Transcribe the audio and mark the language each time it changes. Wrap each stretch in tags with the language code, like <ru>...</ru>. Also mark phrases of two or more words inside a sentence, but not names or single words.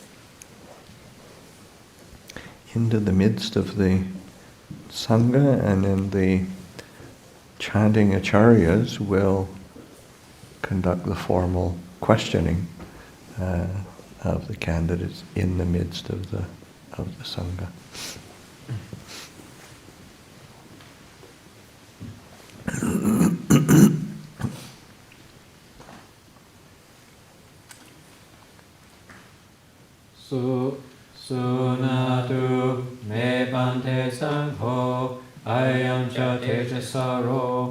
<en>midst of the Sangha, and then the chanting acharyas will conduct the formal questioning of the candidates in the midst of the Sangha.</en> <pi>Sunatu me bante sangho ayam cha tejasāro</pi>